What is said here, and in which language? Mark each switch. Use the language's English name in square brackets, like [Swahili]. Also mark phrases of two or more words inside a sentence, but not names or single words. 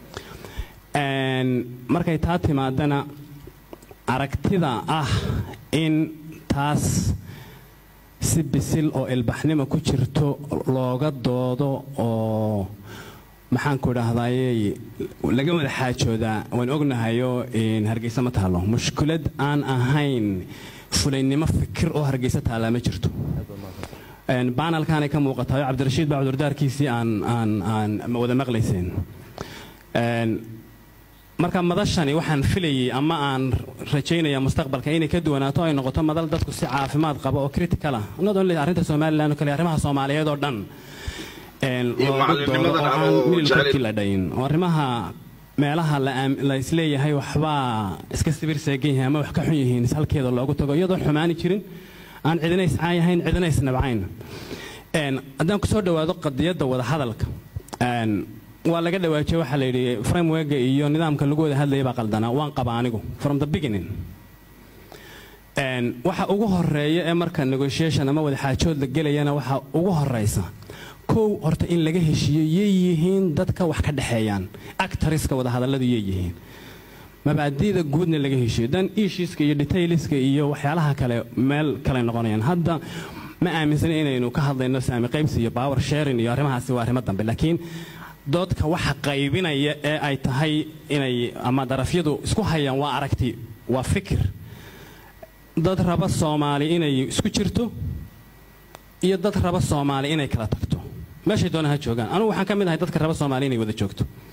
[Somali] markay taa timaadana aragtida ah in taas si bisil oo ilbaxnimo ku jirto looga doodo oo maxaan ku dhahdayay laga wada xaajooda waan ognahayo in Hargeysa ma taalo mushkilad aan ahayn fulaynimo fikir oo Hargeysa taala ma jirto banalkan ka muuqatayo Cabdirashiid baa cudurdaarkiisii aan wada maqlayseen marka madashani waxaan filayay ama aan rajaynaya mustaqbalka inay ka duwanaato ay noqoto madal dadku si caafimaad qaba oo critical ah [English] not only [Somali] arrinta Somaliland kale arrimaha Soomaaliyeed oo dhan arrimaha meelaha la isleeyahay waxba iska sibir seegan ama wax ka xun yihiin halkeeda loogu tago iyadoo xumaani jirin aan cidina iscaayahayn cidina isnabcayn haddaan ku soo dhawaado qadiyada wada hadalka waa laga dhawaajay waxa la yiri framework iyo nidaamka lagu wada hadlayay baa qaldana waan qaba anigu [English] from the beginning [Somali] waxa ugu horeeya ee marka negotiation ama wada xaajood la galayana waxa ugu horeysa kow horta in laga heshiiyo yihiin dadka wax ka dhaxeeyaan actorska wada hadalladu yihiin mabaadiida guudna laga heshiiyo dan issueska iyo detailska iyo waxyaalaha kale meel kale noqonayaan hadda ma aaminsan inaynu ka hadlayno saami qaybsi iyo [English] power sharing [Somali] iyo arrimahaasi waa arrimo dambe laakiin doodka waxa qaybinaya ee ay tahay inay ama darafyadu isku hayaan waa aragti waa fikir dad raba Soomaali inay isku jirto iyo dad raba Soomaali inay kala tagto meesha doonaha joogan anigu waxaan ka mid ahay dadka raba Soomaali inay wada joogto